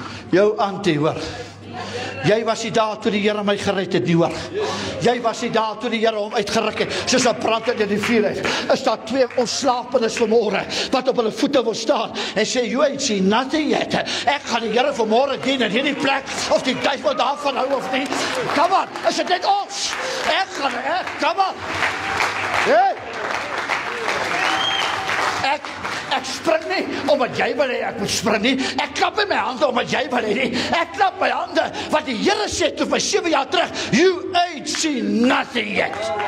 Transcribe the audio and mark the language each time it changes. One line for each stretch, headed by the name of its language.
Afrikaans: Jou antie, hoor. Jy was nie daar toe die Here my gered het nie, hoor. Jy was nie daar toe die Here hom uitgeruk het, soos 'n brand in die vuur het. Is daar 2 ontslapenes vanmôre wat op hulle voete wil staan en sê,
English: you ain't seen nothing yet.
Afrikaans: Ek gaan die Here vanmôre dien in hierdie plek, of die duivel daarvan hou of nie.
English: Come on,
Afrikaans: is dit net ons? Come on. Hey. ek spring nie, omdat jy wil hê ek moet spring nie. Ek klap in my hande, omdat jy wil hê nie. Ek klap my hande, want die Here sê toe vir my 7 jaar terug,
English: you ain't seen nothing yet.